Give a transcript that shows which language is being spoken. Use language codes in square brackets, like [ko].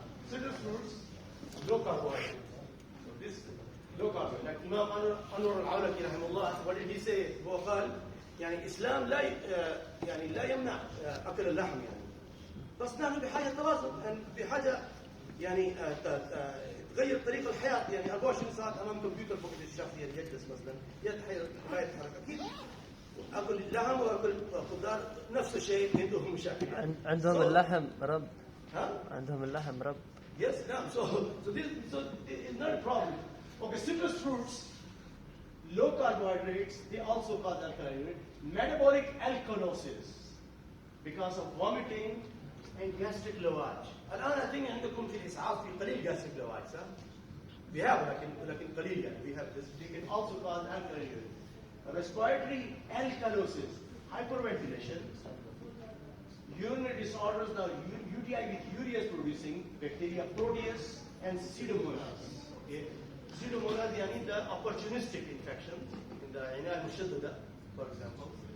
[en] Citrus fruits, low carbohydrate. So this low carbohydrate. Like Imam Anwar al-Awlaki [ar] رحمه الله, [en] what did he say? [ar] هو قال يعني الإسلام لا يمنع أكل اللحم يعني. بس نحن بحاجة توازن، بحاجة يعني تغير طريقة الحياة يعني 24 ساعة أمام كمبيوتر فقط الشخص يجلس مثلا لا يتحرك. أكيد أكل اللحم وأكل خضار نفس الشيء عندهم مشاكل. عندهم اللحم رب. ها؟ عندهم اللحم رب. [en] Yes, no. So it's not a problem. Okay, citrus fruits, low carbohydrates, they also cause alkaline urine. Metabolic alkalosis because of vomiting and gastric lavage. [ar] الآن [en] I think [ar] عندكم في الإسعاف في قليل gastric lavage, صح؟ [en] We have [ar] لكن قليل يعني. [en] We have this. They can also cause alkaline urine. Respiratory alkalosis, hyperventilation, urinary disorders. Now UTI with ureas producing bacteria, Proteus and Pseudomonas. Okay. Pseudomonas يعني the opportunistic infection in the [ar] عناية المشددة, [en] for example.